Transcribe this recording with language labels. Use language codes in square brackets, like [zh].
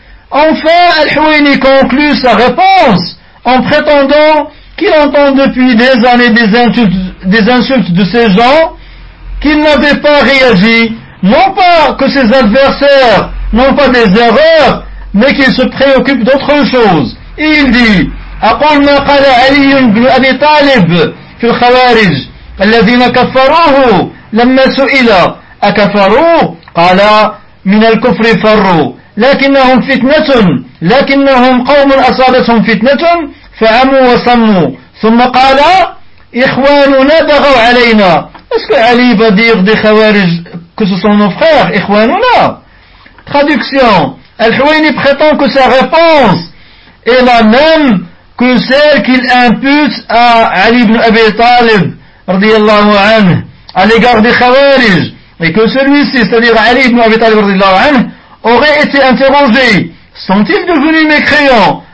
[fr] Enfin, Al-Huwayni conclut sa réponse en prétendant qu'il entend depuis des années des insultes de ces gens, qu'il n'avait pas réagi, non pas que ses adversaires n'ont pas des erreurs, mais qu'il se préoccupe d'autre chose. Et il dit, [ar] « أقول ما قال علي بن أبي طالب في الخوارج الذين كفروه لما سئل أكفروه قال من الكفر فروا لكنهم فتنة لكنهم قوم أصابتهم فتنة فعموا وصموا ثم قال إخواننا بغوا علينا. [fr] Est-ce que Ali va dire des خوارج que ce sont nos frères, [ar] إخواننا؟ [fr] Traduction, Al-Huwayni prétend que sa réponse est la même que celle qu'il impute à Ali ibn Abi Talib, radiyallahu anhu, à l'égard des Khawarij, et que celui-ci, c'est-à-dire Ali ibn Abi Talib, radiyallahu anhu, aurait été interrogé, sont-ils devenus mécréants?